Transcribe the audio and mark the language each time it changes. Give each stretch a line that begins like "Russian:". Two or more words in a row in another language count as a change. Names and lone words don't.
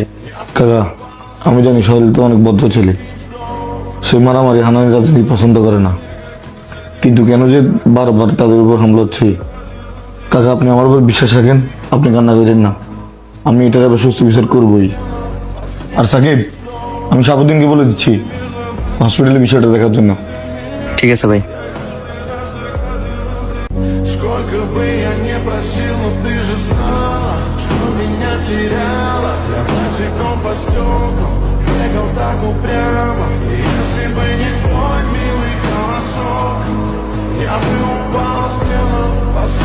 Bangla: কাকা আমি জানি শহীদ তো অনেক ভদ্র ছেলে, সে মারামারি হানানি রাজনীতি পছন্দ করে না, কিন্তু কেন যে বারবার তাদের উপর হামলা হচ্ছে। কাকা আপনি আমার উপর বিশ্বাস রাখেন, আপনি কান্না করেন না, আমি এটার আবার সুস্থ বিচার করবই। আর সাকিব আমি সাবুদ্দিনকে বলে দিচ্ছি হসপিটালে বিষয়টা দেখার জন্য। ঠিক আছে ভাই।
Russian: Сколько бы я не просил, но ты же знала, что меня теряла. Я босиком по стеклам, бегал так упрямо. Если бы не твой милый голосок, я бы упал с неба.